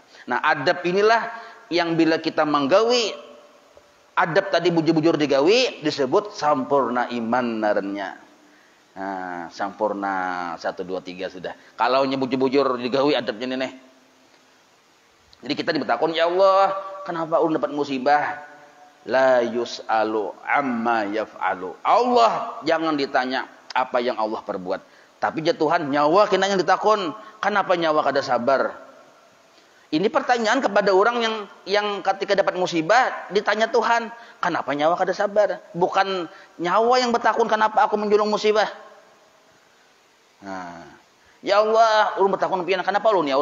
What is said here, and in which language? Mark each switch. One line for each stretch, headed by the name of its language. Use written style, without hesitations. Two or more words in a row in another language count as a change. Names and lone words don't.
Banjar: Nah, adab inilah yang bila kita menggawi adab tadi bujur-bujur digawi disebut sampurna iman narennya. Nah, sampurna 1 2 3 sudah. Kalau bujur-bujur digawi adabnya nih. Jadi kita dibertakon,
Arabic: يا الله,
Banjar: kenapa ulun dapat musibah?
Arabic: لا يسأل عما يفعل.
Banjar: Allah jangan ditanya apa yang Allah perbuat. Tapi ya Tuhan, nyawa kena yang ditakon. Kenapa nyawa kada sabar? Ini pertanyaan kepada orang yang ketika dapat musibah ditanya Tuhan, kenapa nyawa kada sabar? Bukan nyawa yang bertakun kenapa aku menjulung musibah. Nah,
Arabic: يا الله,
Banjar: ulun bertakun pian kenapa ulun ya?